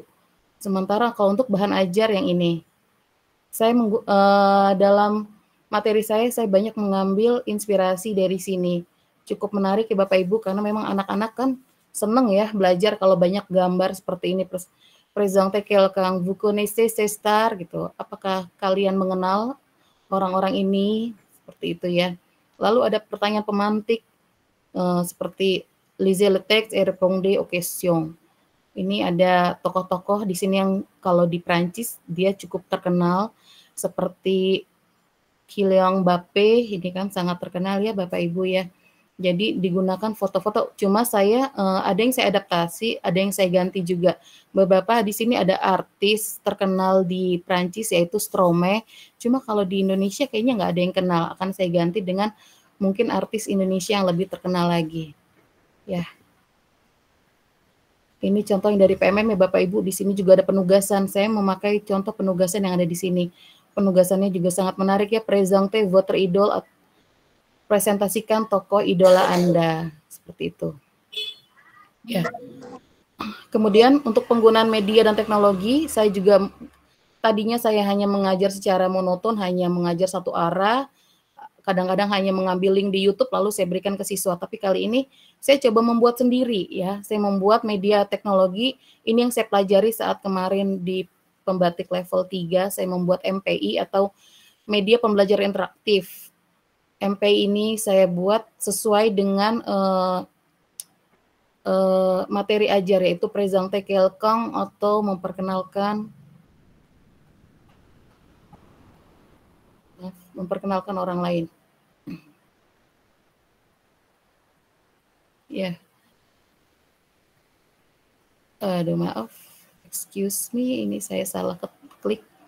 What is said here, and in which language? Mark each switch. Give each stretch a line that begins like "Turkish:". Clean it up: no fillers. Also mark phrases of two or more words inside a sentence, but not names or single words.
Indonesian: Sementara kalau untuk bahan ajar yang ini, saya dalam materi saya banyak mengambil inspirasi dari sini. Cukup menarik ya Bapak Ibu, karena memang anak-anak kan seneng ya belajar kalau banyak gambar seperti ini. Prezongte Kelkang,
French: vous connaissez ces stars gitu.
Indonesian: Apakah kalian mengenal orang-orang ini? Seperti itu ya. Lalu ada pertanyaan pemantik seperti
French: lisez le texte et répondez aux questions.
Indonesian: Ini ada tokoh-tokoh di sini yang kalau di Prancis dia cukup terkenal seperti Kylian Mbappé, ini kan sangat terkenal ya Bapak Ibu ya. Jadi digunakan foto-foto. Cuma saya ada yang saya adaptasi, ada yang saya ganti juga. Beberapa di sini ada artis terkenal di Prancis yaitu Stromae. Cuma kalau di Indonesia kayaknya nggak ada yang kenal. Akan saya ganti dengan mungkin artis Indonesia yang lebih terkenal lagi. Ya. Ini contoh yang dari PMM ya Bapak Ibu. Di sini juga ada penugasan. Saya memakai contoh penugasan yang ada di sini. Penugasannya juga sangat menarik ya.
French: Présentez votre idole,
Indonesian: presentasikan tokoh idola Anda. Seperti itu. Ya. Kemudian untuk penggunaan media dan teknologi, saya juga tadinya saya hanya mengajar secara monoton, hanya mengajar satu arah. Kadang-kadang hanya mengambil link di YouTube lalu saya berikan ke siswa. Tapi kali ini saya coba membuat sendiri ya. Saya membuat media teknologi. Ini yang saya pelajari saat kemarin di pembatik level 3. Saya membuat MPI atau media pembelajaran interaktif. MPI ini saya buat sesuai dengan materi ajar, yaitu
French: présenter quelqu'un
Indonesian: atau memperkenalkan orang lain. Ya. Aduh maaf,
English: excuse me,
Indonesian: ini saya salah klik.